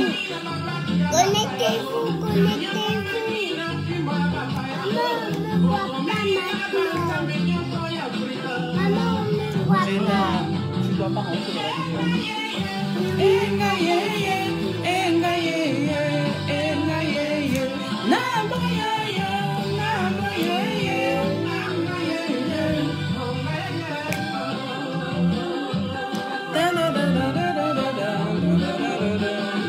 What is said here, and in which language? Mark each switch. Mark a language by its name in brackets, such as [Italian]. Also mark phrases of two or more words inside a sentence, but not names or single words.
[French] Connectez-vous, connectez-vous. Maman, on ne voit pas maintenant. Maman, on ne voit pas. Tu dois pas rentrer dans la vidéo. Enga ye ye, enga ye ye, enga ye ye. Nabo ye ye, nabo ye ye, nabo ye ye. Da da da da da da da da da da da.